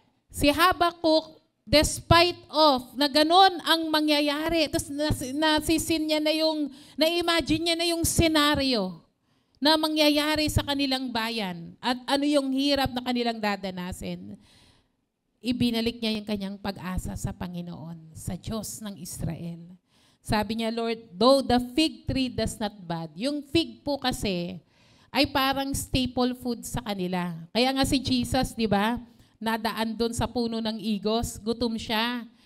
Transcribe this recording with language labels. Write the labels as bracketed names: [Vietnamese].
[Filipino] Si Habakuk, [English] despite of [Filipino] na ganon ang mangyayari, tapos nasisin niya na yung, na-imagine niya na yung senaryo na mangyayari sa kanilang bayan at ano yung hirap na kanilang dadanasin. Ibinalik niya yung kanyang pag-asa sa Panginoon, sa Diyos ng Israel. Sabi niya, [English] Lord, though the fig tree does not bud. [Filipino] Yung fig po kasi ay parang staple food sa kanila. Kaya nga si Jesus, di ba, nadaan doon sa puno ng igos, gutom siya.